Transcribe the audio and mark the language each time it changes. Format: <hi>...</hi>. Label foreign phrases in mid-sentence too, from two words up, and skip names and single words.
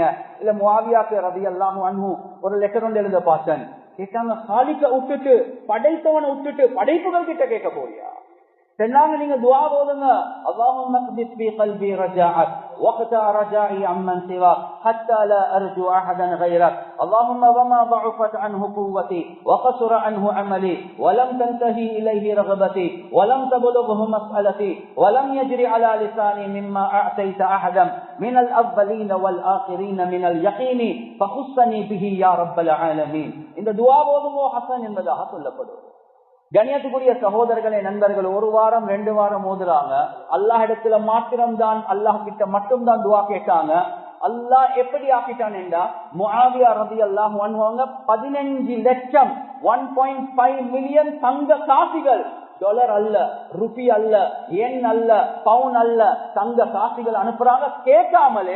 <ta>இல்ல முஆவியாக்கு</ta> <ar>رضي الله عنه</ar> <ta>ஒரு லெட்டர் ஒன்று எழுத பார்த்தேன். கேட்டாங்க, காலிக்க விட்டுட்டு படைத்தவனை விட்டுட்டு படைப்புகள் கிட்ட கேட்க போறியா? சொன்னாங்க நீங்க துஆ ஓதுங்க</ta> <ar>اللهم اقذف في قلبي رجاءك واقطع رجائي عمن سواك حتى لا أرجو أحدا غيرك اللهم وما ضعفت عنه قوتي وقصر عنه عملي ولم تنتهي اليه رغبتي ولم تبلغه مسألتي ولم يجري على لساني مما اعطيت احدا من الاولين والاخرين من اليقين فخصني به يا رب العالمين.</ar> <ta>இந்த துஆ ஓதுமோ ஹசன் என்பதாக சொல்லப்படுது. கண்ணியத்துக்குரிய சகோதரர்களே, நண்பர்கள், 1 வாரம் 2 வாரம் ஓதுறாங்க. அல்லாஹ் இடத்துல மாத்திரம்தான், அல்லாஹ் கிட்ட மட்டும்தான் துஆ கேட்டாங்க. அல்லாஹ் எப்படி ஆக்கிட்டான் என்றா, முஆவியா</ta> <ar>رضي الله عنه</ar> <ta>15 லட்சம் 1.5 மில்லியன் தங்க காசுகள், டாலர் அல்ல, ருபி அல்ல, எண் அல்ல, பவுன் அல்ல, தங்க காசுகள் அனுப்புறாங்க கேட்காமலே.</ta>